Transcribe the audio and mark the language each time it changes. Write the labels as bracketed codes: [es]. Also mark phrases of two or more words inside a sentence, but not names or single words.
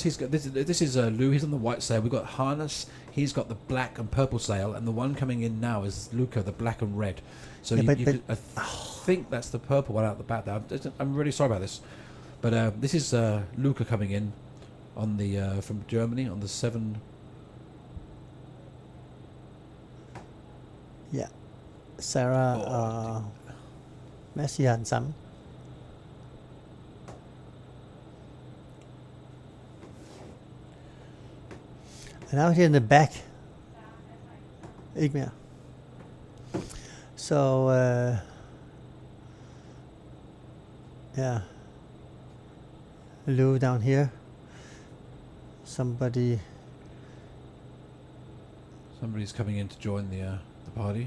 [en] He's got this is Lou. He's on the white sail. We've got Harness. He's got the black and purple sail, and the one coming in now is Luca, the black and red. So Yeah, you but could, I think that's the purple one out the back there. I'm really sorry about this, But this is Luca coming in on the from Germany on the 7. [da] Ja. Sarah og Mads, I har den samme. [en] And out here in the back, [da] ikke mere. [en] So, yeah, Lou down here. Somebody's coming in to join the party.